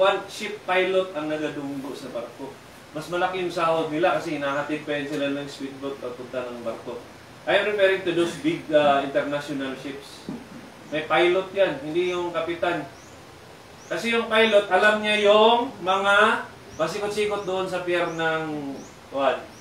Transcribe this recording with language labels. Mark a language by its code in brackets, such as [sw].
[tl] Ship pilot ang nagadunggo sa barko. Mas malaki yung sahod nila kasi hinahatid pa yun sila ng speedboat papunta ng barko. [en] I'm referring to those big international ships. [tl] May pilot yan, hindi yung kapitan. Kasi yung pilot, alam niya yung mga pasikot-sikot doon sa pier ng kuwan.